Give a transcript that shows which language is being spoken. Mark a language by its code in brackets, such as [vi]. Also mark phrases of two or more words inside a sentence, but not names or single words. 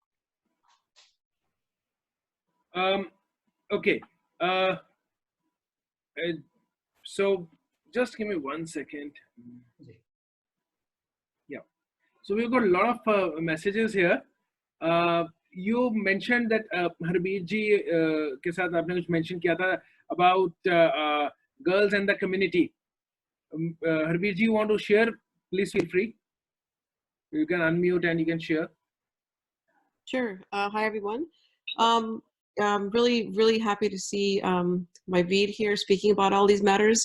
[en] Okay. So just give me 1 second. Yeah. So we've got a lot of messages here. You mentioned that [hi] हरबीर जी के साथ आपने कुछ मेंशन किया था [en] about girls and the community. Harbir ji, you want to share? Please feel free. You can unmute and you can share. Sure. Hi, everyone. really, really happy to see my Veed here speaking about all these matters.